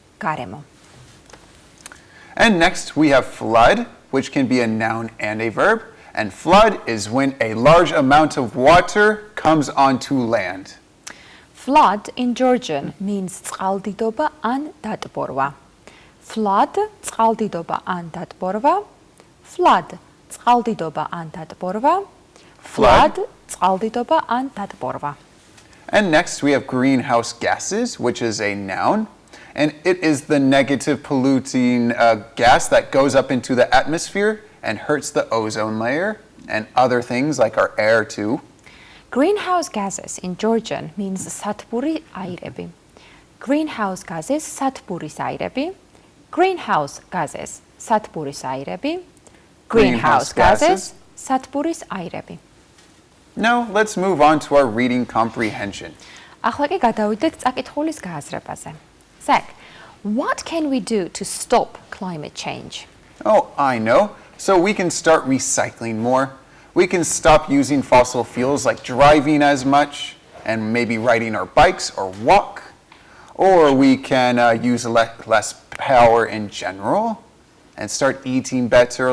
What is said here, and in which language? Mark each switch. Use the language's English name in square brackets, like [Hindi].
[Georgian] garemo. [English] And next we have flood, which can be a noun and a verb. And flood is when a large amount of water comes onto land. Flood in Georgian means [Georgian] წყალდიდობა ან დატბორვა. Flood, წყალდიდობა ან დატბორვა. Flood, წყალდიდობა ან დატბორვა. Flood, წყალდიდობა ან დატბორვა. [English] And next we have greenhouse gases, which is a noun. And it is the negative polluting gas that goes up into the atmosphere and hurts the ozone layer and other things like our air too. Greenhouse gases in Georgian means [Georgian] სათბური აირები. Greenhouse gases სათბურის აირები. Greenhouse gases სათბურის აირები. Greenhouse gases სათბურის აირები. [English] Now let's move on to our reading comprehension. [Georgian] ახლა კი გადავიდეთ წაკითხulis გააზრებაზე. [English] Zach, what can we do to stop climate change? Oh, I know. So we can start recycling more. We can stop using fossil fuels like driving as much and maybe riding our bikes or walk. Or we can use less power in general and start eating better.